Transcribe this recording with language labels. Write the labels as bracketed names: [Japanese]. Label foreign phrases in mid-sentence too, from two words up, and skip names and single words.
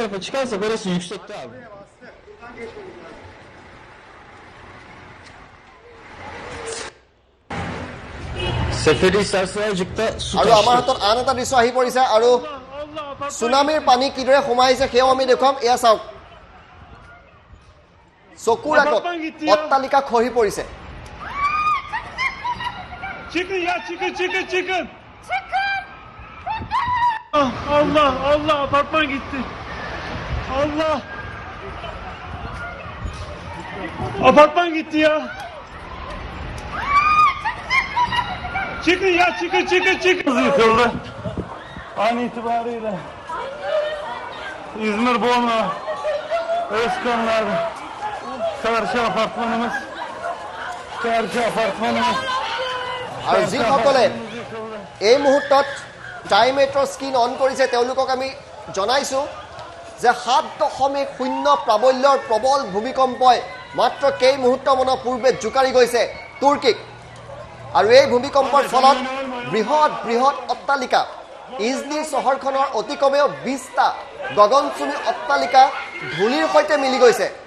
[Assamese] আৰু আমাৰ হাতত আন এটা দৃশ্য আহি পৰিছে আৰু সুনামিৰ পানী কিদৰে সোমাই আহিছে সেয়াও আমি দেখুৱাম এয়া চাওক চকুৰ আগত অট্টালিকা খহি পৰিছে [Turkish] Çıkın ya çıkın. Allah Allah apartman gitti. Allah. Apartman gitti ya. Çıkın ya çıkın. Yıkıldı. An itibariyle İzmir Borna Özkanlar karşı apartmanımız [Assamese] আৰু যিসকলে এই মুহূৰ্তত ট্ৰাইমেট্ৰৰ স্ক্ৰীন অন কৰিছে তেওঁলোকক আমি জনাইছোঁ যে 7.0 প্ৰাবল্যৰ প্ৰবল ভূমিকম্পই মাত্ৰ কেই মুহূৰ্তমানৰ পূৰ্বে জোকাৰি গৈছে তুৰ্কীক আৰু এই ভূমিকম্পৰ ফলত বৃহৎ অট্টালিকা ইজমিৰ চহৰখনৰ অতি কমেও 20টা গগনচুমী অট্টালিকা ধূলিৰ সৈতে মিলি গৈছে